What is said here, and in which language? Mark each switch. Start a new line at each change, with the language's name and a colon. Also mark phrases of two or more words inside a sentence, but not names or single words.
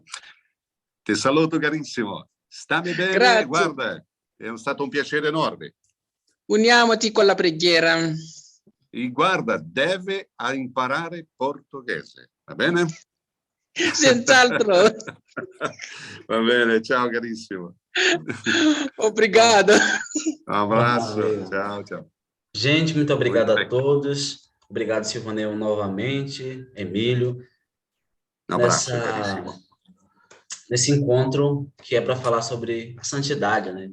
Italian: Ti saluto carissimo, stammi bene, Grazie. guarda, è stato un piacere enorme. Uniamoci con la preghiera. E guarda, deve imparare portoghese, va bene? Senz'altro. Va bene, ciao carissimo.
Portuguese: Obrigado. Um abraço, Valeu. tchau, tchau. Gente, muito obrigado Muito a bem. todos. Obrigado, Silvaneu, novamente, Emílio, Um abraço, caríssimo. nesse encontro que é para falar sobre a santidade, né?